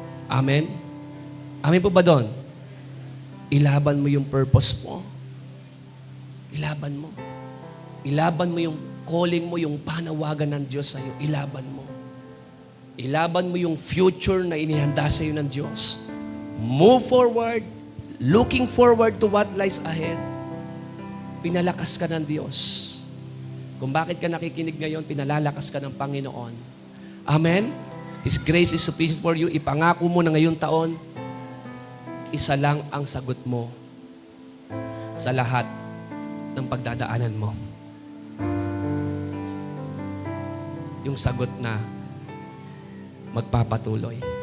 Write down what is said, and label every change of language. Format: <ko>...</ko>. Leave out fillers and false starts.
<tl>Amen? Amen po ba doon? Ilaban mo yung purpose mo. Ilaban mo. Ilaban mo yung calling mo, yung panawagan ng Diyos sa iyo. Ilaban mo. Ilaban mo yung future na inihanda sa iyo ng Diyos.</tl> <en>Move forward, looking forward to what lies ahead.</en> <tl>Pinalakas ka ng Diyos. Kung bakit ka nakikinig ngayon, pinalalakas ka ng Panginoon. Amen?</tl> <en>His grace is sufficient for you.</en> <tl>Ipangako mo na ngayong taon, isa lang ang sagot mo sa lahat ng pagdadaanan mo. Yung sagot na magpapatuloy.</tl>